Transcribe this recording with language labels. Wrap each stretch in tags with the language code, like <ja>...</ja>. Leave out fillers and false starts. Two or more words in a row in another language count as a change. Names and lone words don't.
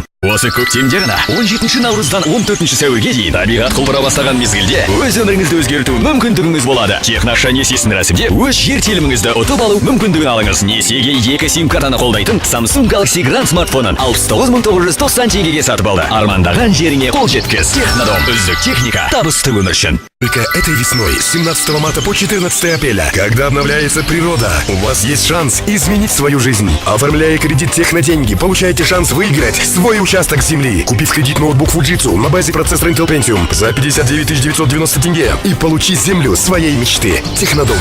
<kk>Осы көктемде ғана 17 наурыздан 14 сәуірге дейін табиғат құлпыра бастаған мезгілде өз өміріңізді өзгерту мүмкіндігіңіз болады. Техноақша несиесін рәсімдеп, өз жер теліміңізді ұтып алу мүмкіндігін алыңыз. Несиеге 2 сим-картаны қолдайтын Samsung Galaxy Grand смартфонын 69.990 теңгеге сатып алды. Армандаған жеріңе қол жеткіз. Технодом, үздік техника, табысты өмір үшін.</kk> <ru>Только этой весной, с 17 марта по 14 апреля, когда обновляется природа, у вас есть шанс изменить свою жизнь. Оформляя кредит Техноденьги, получаете шанс выиграть свой участок земли. Купив кредит ноутбук Fujitsu на базе процессора Intel Pentium за 59 990 тенге и получи землю своей мечты. Технодом.</ru>